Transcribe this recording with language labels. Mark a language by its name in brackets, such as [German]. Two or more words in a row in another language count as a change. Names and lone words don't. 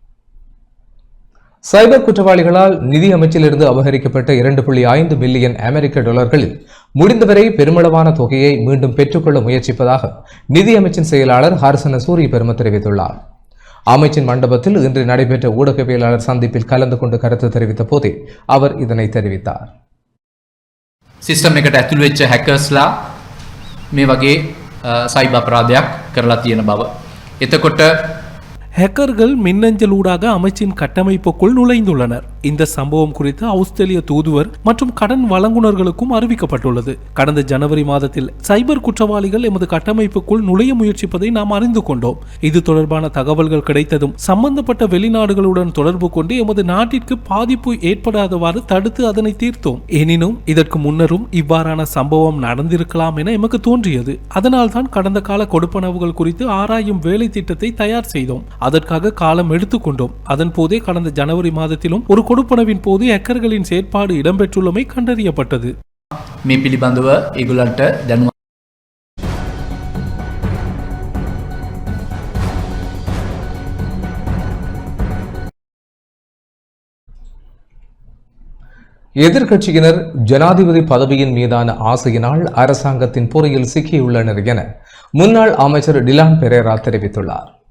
[Tamil] சைபர் குற்றவாளிகளால் நிதி அமைச்சிலிருந்து அபகரிக்கப்பட்ட 2.5 மில்லியன் அமெரிக்க டாலர்களில் முடிந்தவரை பெருமளவான தொகையை மீண்டும் பெற்றுக்கொள்ள முயற்சிப்பதாக நிதியமைச்சின் செயலாளர் ஹர்சன சூரியபெரும தெரிவித்துள்ளார். அமைச்சின் மண்டபத்தில் இன்று நடைபெற்ற ஊடகவியலாளர் சந்திப்பில் கலந்து கொண்டு கருத்து தெரிவித்த போதே அவர் இதனை தெரிவித்தார். [Sinhala] සිස්ටම් එකට ඇතුළු වෙච්ච හැකර්ස්ලා මේ වගේ සයිබර් අපරාධයක් කරලා තියෙන බව. එතකොට [Tamil] ஹேக்கர்கள் மின்னஞ்சல் ஊடாக அமைச்சின் கட்டமைப்புக்குள் நுழைந்துள்ளனர். இந்த சம்பவம் குறித்து ஆஸ்திரேலிய தூதுவர் மற்றும் கடன் வழங்குனர்களுக்கும் அறிவிக்கப்பட்டுள்ளது. கடந்த ஜனவரி மாதத்தில் சைபர் குற்றவாளிகள் எமது கட்டமைப்புக்குள் நுழைய முயற்சிப்பதை நாம் அறிந்து கொண்டோம். இது தொடர்பான தகவல்கள் கிடைத்ததும் சம்பந்தப்பட்ட வெளிநாடுகளுடன் தொடர்பு கொண்டு எமது நாட்டிற்கு பாதிப்பு ஏற்படாதவாறு தடுத்து அதனை தீர்த்தோம். எனினும் இதற்கு முன்னரும் இவ்வாறான சம்பவம் நடந்திருக்கலாம் என எமக்கு தோன்றியது. அதனால்தான் கடந்த கால கொடுப்பனவுகள் குறித்து ஆராயும் வேலை திட்டத்தை தயார் செய்தோம். அதற்காக காலம் எடுத்துக்கொண்டோம். அதன் போதே கடந்த ஜனவரி மாதத்திலும் ஒரு கொடுப்பனவின் போது ஹேக்கர்களின் செயற்பாடு இடம்பெற்றுள்ளமை கண்டறியப்பட்டது. [Sinhala] මේ පිළිබඳව ඒගොල්ලන්ට දැනුම [Tamil] எதிர்க்கட்சியினர் ஜனாதிபதி பதவியின் மீதான ஆசையினால் அரசாங்கத்தின் பொறியில் சிக்கியுள்ளனர் என முன்னாள் அமைச்சர் டிலான் பெரேரா தெரிவித்துள்ளார்.